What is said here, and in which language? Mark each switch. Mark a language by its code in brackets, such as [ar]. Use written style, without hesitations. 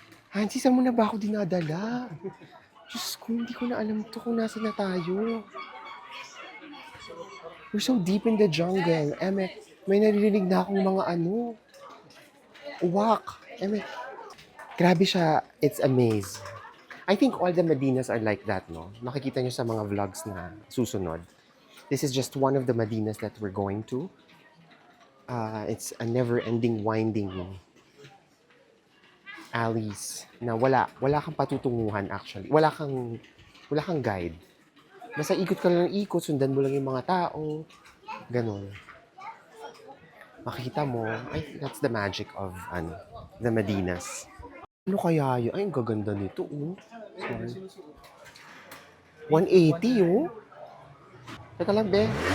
[tl] Hansi, saan mo na ba ako dinadala? Diyos ko, hindi ko na alam to kung nasa na tayo. [en] We're so deep in the jungle. [tl] May naririnig na akong mga uwak. Grabe siya. [en] It's a maze. I think all the Medinas are like that, no? [tl] Makikita nyo sa mga vlogs na susunod. [en] This is just one of the Medinas that we're going to. It's a never-ending winding alleys [tl] na wala kang patutunguhan [en] actually. [tl] Wala kang guide. Basta ikot ka lang ng ikot, sundan mo lang yung mga tao. Ganon. Makikita mo, [en] that's the magic of the Medinas. [tl] Ano kaya yun? Ay, ang gaganda nito, oh. Sorry. 180, oh. Teka lang, be.